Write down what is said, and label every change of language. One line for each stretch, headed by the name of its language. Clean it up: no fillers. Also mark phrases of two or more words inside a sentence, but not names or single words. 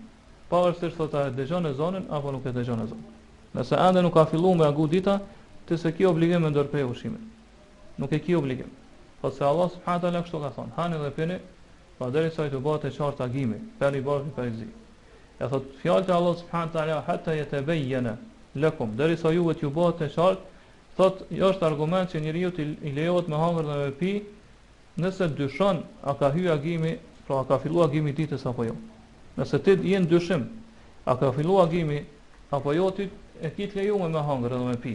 Albanian: Pavarësisht thotë a dëgjon ezanin apo nuk e dëgjon ezanin. Nëse ende nuk ka filluar me agu dita, ti se ke obligim me ndërprej ushqimin. Nuk e ke obligim. Po se Allah
Arabic: سبحانه وتعالى
Albanian: kështu ka thonë, hani dhe pini, pa derisa i të bëhet e qartë agimi, per i bashkë për i zi. E thot fjalët e Allah
Arabic: سبحانه وتعالى حتى يتبين لكم,
Albanian: derisa juve t'ju bëhet e qartë, thot është argument që njeriu i lejohet me hangër dhe me pi, nëse dyshon a ka hyrë agimi, pra a ka filluar agimi ditës apo jo. Nëse ti je në dyshim, a ka filluar agimi apo jo, ti e ke të lejuar me hangër dhe me pi.